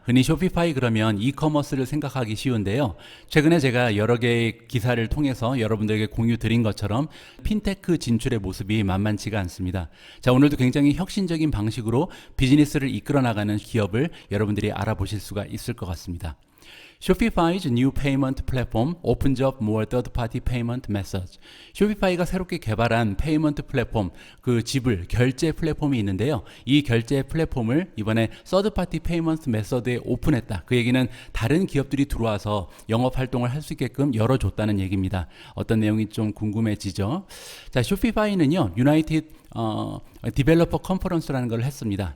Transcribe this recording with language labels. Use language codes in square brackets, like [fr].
[ko] 흔히 쇼피파이 그러면 이커머스를 생각하기 쉬운데요. 최근에 제가 여러 개의 기사를 통해서 여러분들에게 공유 드린 것처럼 핀테크 진출의 모습이 만만치가 않습니다. 자, 오늘도 굉장히 혁신적인 방식으로 비즈니스를 이끌어 나가는 기업을 여러분들이 알아보실 수가 있을 것 같습니다. [en] Shopify's new payment platform opens up more third-party payment methods. [ko] 쇼피파이가 새롭게 개발한 페이먼트 플랫폼, 그 지불, 결제 플랫폼이 있는데요. 이 결제 플랫폼을 이번에 [en] third-party payment method [ko] 에 오픈했다. 그 얘기는 다른 기업들이 들어와서 영업 활동을 할 수 있게끔 열어줬다는 얘기입니다. 어떤 내용이 좀 궁금해지죠? 자, 쇼피파이는요, 유나이티드 디벨로퍼 컨퍼런스라는 걸 했습니다.